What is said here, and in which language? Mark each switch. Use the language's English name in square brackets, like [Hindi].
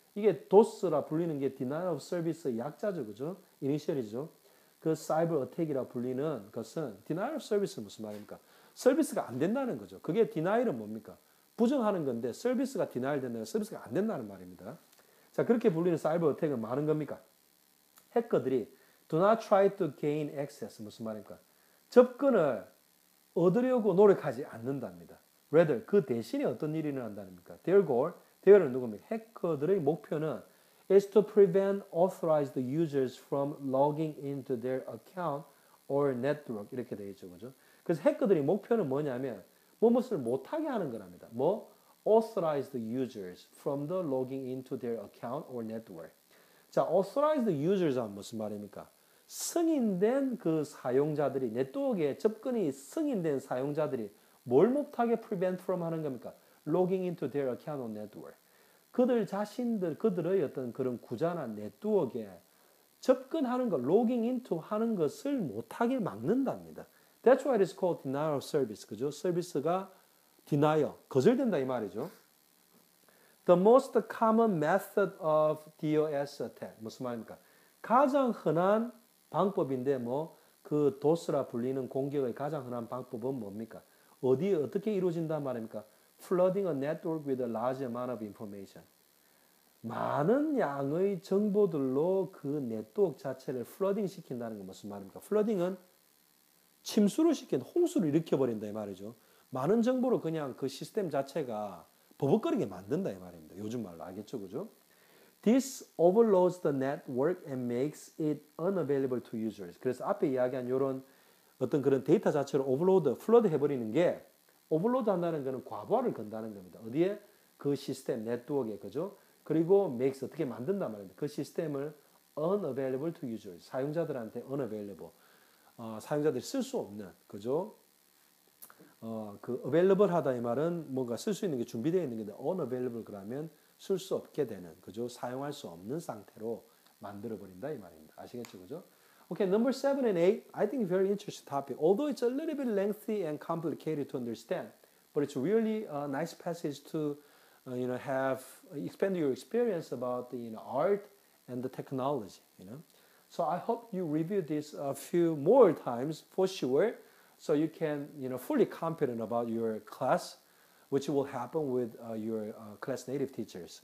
[Korean] 이게 DOS라 불리는 게 [English] denial of service [Korean] 의 약자죠. 그죠? 이니셜이죠. 그 사이버 어택이라 불리는 것은 [English] denial of service [Korean] 는 무슨 말입니까? 서비스가 안 된다는 거죠. 그게 [English] denial [Korean] 은 뭡니까? 부정하는 건데 서비스가 denial 된다는 서비스가 안 된다는 말입니다. 자, 그렇게 불리는 사이버 어택은 많은 겁니까? 해커들이 [English] do not try to gain access [Korean] 무슨 말입니까? 접근을 얻으려고 노력하지 않는답니다. [English] rather [Korean] 그 대신에 어떤 일이 일어난다니까? [English] Their goal, their은 [Korean] 누굽니까? 해커들의 목표는 [English] is to prevent authorized users from logging into their account or network [Korean] 이렇게 되어 있죠, 그죠? 그래서 해커들의 목표는 뭐냐면 무엇을 못하게 하는 거랍니다. 뭐? [English] authorized users from the logging into their account or network. [Korean] 자, [English] authorized users [Korean] 은 무슨 말입니까? 승인된 그 사용자들이 네트워크에 접근이 승인된 사용자들이 뭘 못하게 [English] prevent from [Korean] 하는 겁니까? [English] logging into their account or network. [Korean] 그들 자신들, 그들의 어떤 그런 구자나 네트워크에 접근하는 것, [English] logging into [Korean] 하는 것을 못하게 막는답니다. [English] That's why it's called denial of service. [Korean] 그죠? 서비스가 [English] denial, [Korean] 거절된다 이 말이죠. [English] The most common method of DOS attack. [Korean] 무슨 말입니까? 가장 흔한 방법인데 그 DOS라 불리는 공격의 가장 흔한 방법은 뭡니까? 어디에 어떻게 이루어진단 말입니까? [English] Flooding a network with a large amount of information. [Korean] 많은 양의 정보들로 그 네트워크 자체를 플러딩 시킨다는 건 무슨 말입니까? 플러딩은 침수를 시킨 홍수를 일으켜버린다 이 말이죠. 많은 정보로 그냥 그 시스템 자체가 버벅거리게 만든다 이 말입니다. 요즘 말로 알겠죠, 그죠? [English] This overloads the network and makes it unavailable to users. [Korean] 그래서 앞에 이야기한 이런 어떤 그런 데이터 자체를 오버로드, 플러드 해버리는 게 오버로드 한다는 것은 과부하를 건다는 겁니다. 어디에? 그 시스템, 네트워크에, 그죠? 그리고 [English] makes [Korean] 어떻게 만든단 말입니다. 그 시스템을 [English] unavailable to users. [Korean] 사용자들한테 [English] unavailable. [Korean] 사용자들이 쓸 수 없는, 그죠? 그 [English] available [Korean] 하다 이 말은 뭔가 쓸 수 있는 게 준비되어 있는 건데 [English] unavailable [Korean] 그러면 쓸 수 없게 되는, 그죠? 사용할 수 없는 상태로 만들어 버린다 이 말입니다. 아시겠죠, 그죠? [English] Okay, number 7 and 8, I think very interesting topic. Although it's a little bit lengthy and complicated to understand, but it's really a nice passage to, have expand your experience about the art and the technology. So I hope you review this a few more times for sure, so you can fully confident about your class, which will happen with your class native teachers.